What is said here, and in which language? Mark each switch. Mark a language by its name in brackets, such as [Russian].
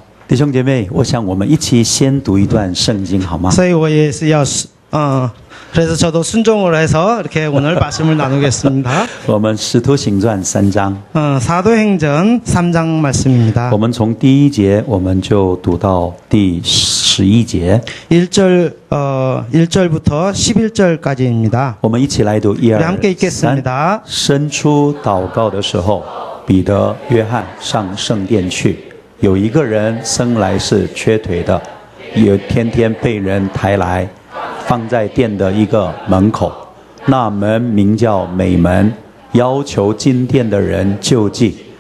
[Chinese] 弟兄姐妹，我想我们一起先读一段圣经好吗？所以我也是要 [Korean] 그래서 저도 순종을 해서 이렇게 오늘 말씀을 나누겠습니다. [Chinese] 我们使徒行传3章， [Korean] 사도행전 3장 말씀입니다. [Chinese] 我们从第1节我们就读到第11节， [Korean] 1절부터 11절까지입니다. [Chinese] 我们一起来读1、 [Korean] 우리 함께 [Chinese] 2、 [Korean] 읽겠습니다. [Chinese] 3。伸出祷告的时候，彼得、约翰上圣殿去，有一个人生来是瘸腿的，也天天被人抬来，放在殿的一个门口，那门名叫美门，要求进殿的人救济。